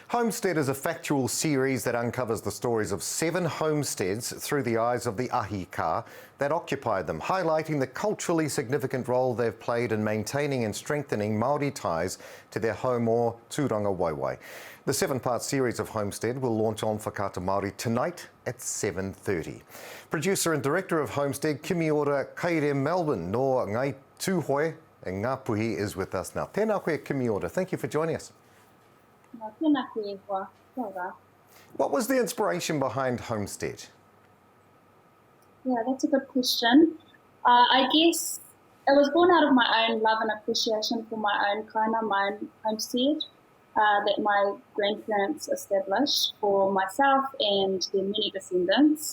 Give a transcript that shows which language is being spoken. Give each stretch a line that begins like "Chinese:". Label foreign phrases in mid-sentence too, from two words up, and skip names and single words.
English: Homestead is a factual series that uncovers the stories of 7 homesteads through the eyes of the
Māori: ahi ka
English: that occupied them, highlighting the culturally significant role they've played in maintaining and strengthening Māori ties to their home or
Māori: tūranga waiwai.
English: The 7-part series of Homestead will launch on Whakata Māori tonight at 7:30. Producer and director of Homestead,
Māori: Kimiora Kaire-Melbourne, no ngai tūhoe e Ngāpuhi,
English: is with us now.
Māori: Tēnā koe, Kimiora.
English: Thank you for joining us. What was the inspiration behind Homestead? Yeah, that's a good question. I guess it was born out of my own love and appreciation for my own kaina, my own homestead that my grandparents established for myself and their many descendants.